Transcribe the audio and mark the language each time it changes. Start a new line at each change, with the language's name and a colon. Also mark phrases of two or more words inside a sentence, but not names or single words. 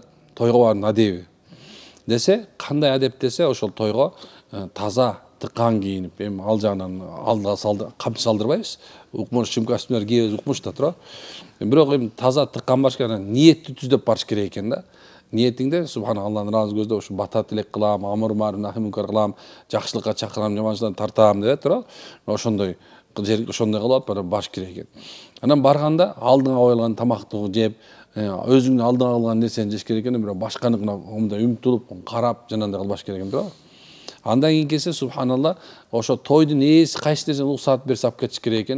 Kyrgyz: Тойго барып адеби десе, кандай адеп десе, ошол тойго таза тыккан кийинип, эми ал жагынан алдыга камчы салдырбайбыз. Укмуш чим костюмдар кийебиз, укмуш да тура. Бирок эми таза тыккан барыш керек, ниетти түздөп барыш керек экен да. Ниетиңде субхана Алланын ыраазы көздөп ушу бата тилек кылам,
Arabic: أمر معروف نهي منكر
Kyrgyz: кылам, жакшылыкка чакырам, жаманчылыктан тартам деп тура. Ошондой кылып барыш керек экен. Анан барганда алдыңа коюлган тамакты жеп, өзүңдүн алдыңа кылган нерсени жеш керек экен, бирок башканыкына мындай үмүттү карап жанагындай кылбаш керек экен тура. Андан кийин келсе субханалла, ошо тойдун ээси кайсы нерсени уруксаат берсе алып кетиш керек экен.